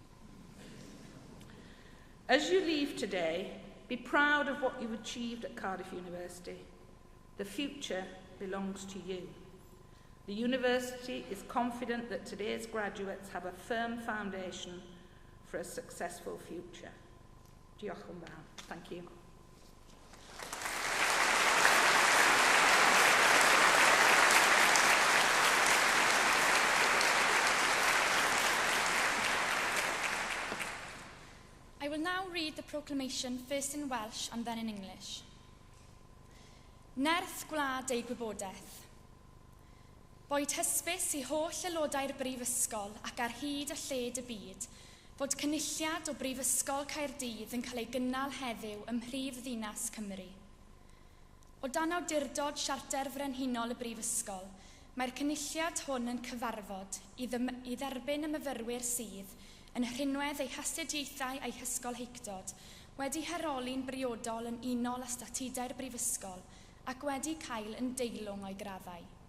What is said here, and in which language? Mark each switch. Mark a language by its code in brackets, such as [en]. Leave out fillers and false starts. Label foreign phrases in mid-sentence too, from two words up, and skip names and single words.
[en] As you leave today, be proud of what you've achieved at Cardiff University. The future belongs to you. The university is confident that today's graduates have a firm foundation for a successful future. [cy] Diolch yn fawr. [en] Thank you. I will now read the proclamation first in Welsh and then in English. [cy] Nerth gwlad ei gwybodaeth. Boed hysbys i holl aelodau'r Brifysgol ac ar hyd a lled y byd fod cynulliad o Brifysgol Caerdydd yn cael ei gynnal heddiw ym mhrif ddinas Cymru. O dan awdurdod Siarter Frenhinol y Brifysgol, mae'r cynulliad hwn yn cyfarfod i dderbyn y myfyrwyr sydd yn rhinwedd eu hastudiaethau a'i hysgolheictod wedi heroli'n briodol yn unol â statudau'r Brifysgol ac wedi cael yn deilwng o'i graddau.